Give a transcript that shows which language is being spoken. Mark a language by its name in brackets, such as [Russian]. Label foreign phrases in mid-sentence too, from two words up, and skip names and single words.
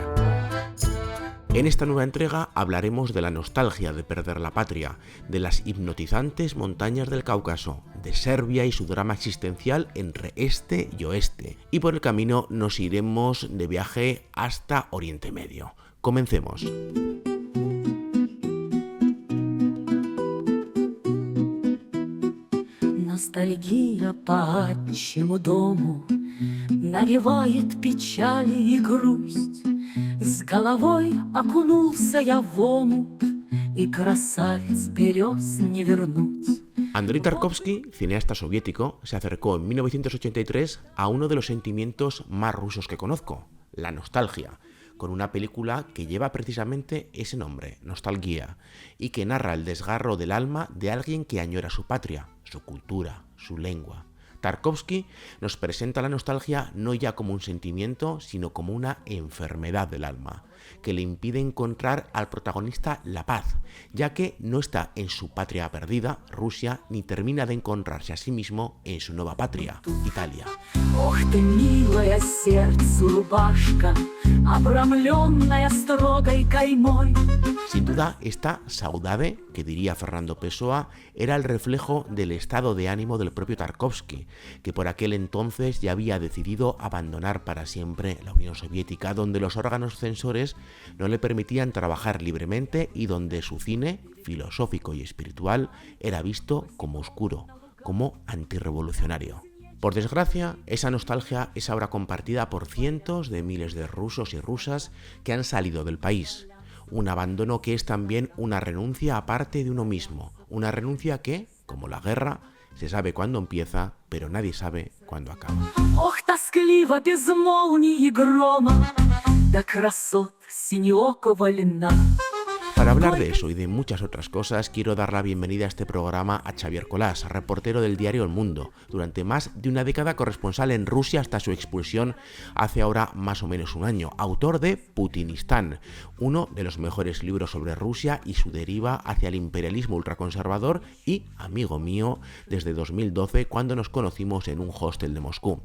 [Spanish] En esta nueva entrega hablaremos de la nostalgia de perder la patria, de las hipnotizantes montañas del Cáucaso, de Serbia y su drama existencial entre este y oeste. Y por el camino nos iremos de viaje hasta Oriente Medio. Comencemos. [Russian] Ностальгия по отчему дому навевает печаль и грусть. С головой окунулся я в омут, и красавиц берез не вернуть. [Spanish] Andrei Tarkovsky, cineasta soviético, se acercó en 1983 a uno de los sentimientos más rusos que conozco, la nostalgia, con una película que lleva precisamente ese nombre, Nostalgia, y que narra el desgarro del alma de alguien que añora su patria, su cultura, su lengua. Tarkovsky nos presenta la nostalgia no ya como un sentimiento, sino como una enfermedad del alma, que le impide encontrar al protagonista la paz, ya que no está en su patria perdida, Rusia, ni termina de encontrarse a sí mismo en su nueva patria, Italia. [Russian] Ох ты, милая сердцу рубашка, обрамленная строгой каймой. [Spanish] Sin duda, esta saudade, que diría Fernando Pessoa, era el reflejo del estado de ánimo del propio Tarkovsky, que por aquel entonces ya había decidido abandonar para siempre la Unión Soviética, donde los órganos censores no le permitían trabajar libremente y donde su cine, filosófico y espiritual, era visto como oscuro, como antirrevolucionario. Por desgracia, esa nostalgia es ahora compartida por cientos de miles de rusos y rusas que han salido del país. Un abandono que es también una renuncia a parte de uno mismo, una renuncia que, como la guerra, se sabe cuándo empieza, pero nadie sabe cuándo acaba. [Russian] Ох, тоскливо без молнии и грома, до красот синеокого льна. [Spanish] Para hablar de eso y de muchas otras cosas, quiero dar la bienvenida a este programa a Xavier Colás, reportero del diario El Mundo, durante más de una década corresponsal en Rusia hasta su expulsión hace ahora más o menos un año, autor de Putinistán, uno de los mejores libros sobre Rusia y su deriva hacia el imperialismo ultraconservador y amigo mío desde 2012 cuando nos conocimos en un hostel de Moscú.